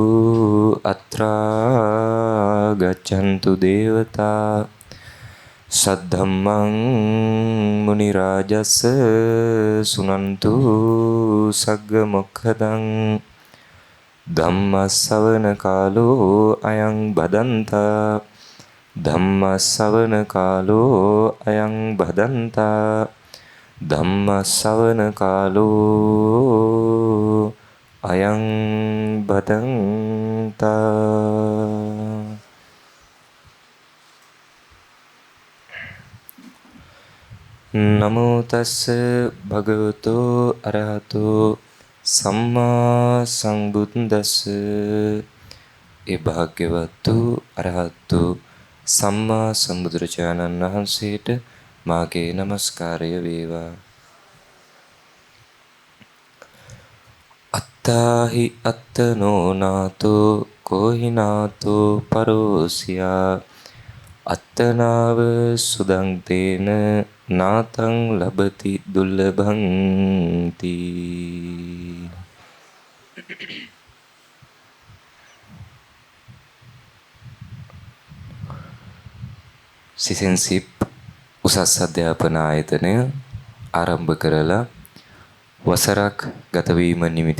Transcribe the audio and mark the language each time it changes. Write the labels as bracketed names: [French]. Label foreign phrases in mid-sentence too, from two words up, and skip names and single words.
[Pali] අත්‍රා ගච්ඡන්තු දේවතා සද්ධම්මං මුනි රාජස් සුනන්තු සග්ග මොක්ඛදං ධම්මස්සවන කාලෝ අයං බදන්තා. ධම්මස්සවන කාලෝ අයං බදන්තා. ධම්මස්සවන කාලෝ අයං බදන්තා. නමෝ තස්ස භගවතෝ අරහතෝ සම්මා සම්බුද්දස්ස. [Sinhala] ඒ භාග්‍යවතු අරහතු සම්මා සම්බුදුරජාණන් වහන්සේට මාගේ නමස්කාරය වේවා. [Pali] අත්තාහි අත්තනෝ නාතෝ කෝහිනාතෝ පරෝසියා. අත්තනාව සුදං තේන නාතං ලබති දුර්ලභං තී. [Sinhala] සිසෙන්සිප් උසස් අධ්‍යාපන ආයතනය ආරම්භ කරලා වසරක් ගතවීම නිමිති